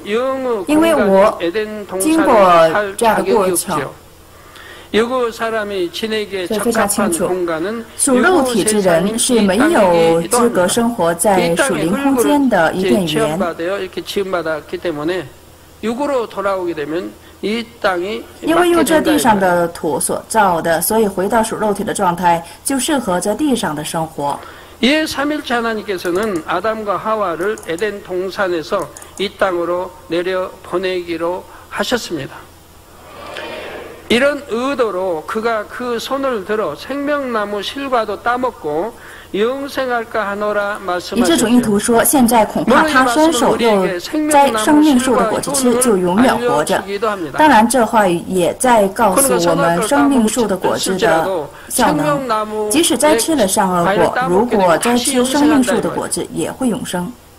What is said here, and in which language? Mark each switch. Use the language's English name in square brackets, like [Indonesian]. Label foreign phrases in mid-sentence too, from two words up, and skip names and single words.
[Chinese] 因为我经过这样的过程，所以非常清楚，属肉体之人是没有资格生活在属灵空间的伊甸园。因为用这地上的土所造的，所以回到属肉体的状态，就适合在地上的生活。 [Korean] 이에 삼일째 하나님께서는 아담과 하와를 에덴 동산에서 이 땅으로 내려 보내기로 하셨습니다. 이런 의도로 그가 그 손을 들어 생명나무 실과도 따먹고 영생할까 하노라 [Chinese] 以这种意图说，现在恐怕他伸手又摘生命树的果子吃，就永远活着。当然，这话语也在告诉我们生命树的果子的效能。即使摘吃了善恶果，如果摘吃生命树的果子，也会永生。